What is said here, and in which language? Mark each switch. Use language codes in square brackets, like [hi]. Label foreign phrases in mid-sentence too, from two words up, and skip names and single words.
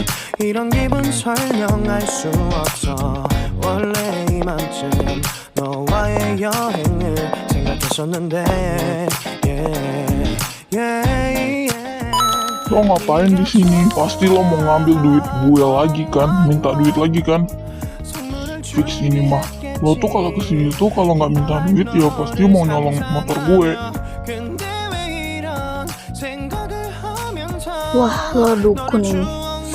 [ko] 이런 기분 설명할 수 없어. 원래 이맘쯤 너와의 여행을 생각했었는데 [en] yeah, yeah, yeah. [id] Lo ngapain di sini? Pasti lo mau ngambil duit gue lagi kan? Minta duit lagi kan? Fix ini mah. Lo tuh kalau kesini tuh kalau nggak minta duit ya pasti mau nyolong motor gue. Wah, lo dukun ini, fix.